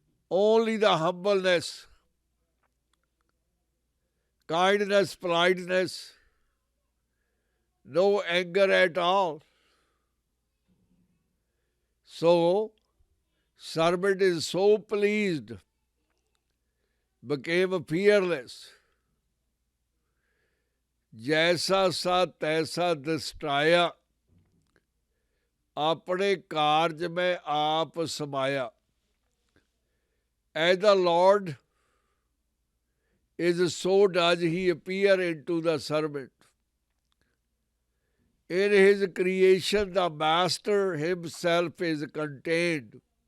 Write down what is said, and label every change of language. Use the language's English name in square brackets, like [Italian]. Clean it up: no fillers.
[English] Only the humbleness, kindness, politeness, no anger at all. So, servant is so pleased, became fearless. [Punjabi] जैसा सा तैसा दृष्टाया, अपने कार्ज में आप समाया. [English] As the Lord is, so does he appear into the servant. In his creation, the master himself is contained.